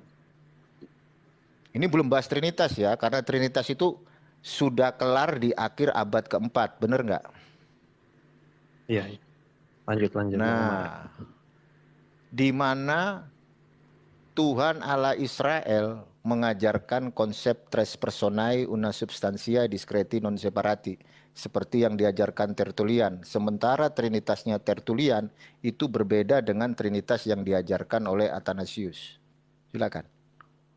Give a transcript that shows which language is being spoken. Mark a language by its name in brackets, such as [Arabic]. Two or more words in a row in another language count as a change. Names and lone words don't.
[Indonesian] Ini belum bahas Trinitas ya, karena Trinitas itu sudah kelar di akhir abad keempat. Benar nggak? Iya. Lanjut. Nah, di mana Tuhan Allah Israel mengajarkan konsep [Latin] tres personae una substantia discreti non separati, [Indonesian] seperti yang diajarkan Tertullian. Sementara Trinitasnya Tertullian itu berbeda dengan Trinitas yang diajarkan oleh Athanasius. Silakan.